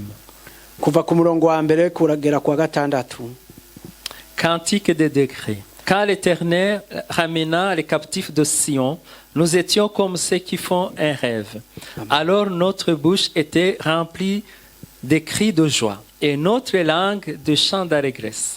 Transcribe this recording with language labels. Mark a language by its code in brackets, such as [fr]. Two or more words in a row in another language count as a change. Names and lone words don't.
[rn] kuva ku murongo wa mbere kuragera kwa gatandatu. [fr] Cantique des degrés. Quand l'Éternel ramena les captifs de Sion, nous étions comme ceux qui font un rêve. Alors notre bouche était remplie de cris de joie et notre langue de chants d'allégresse.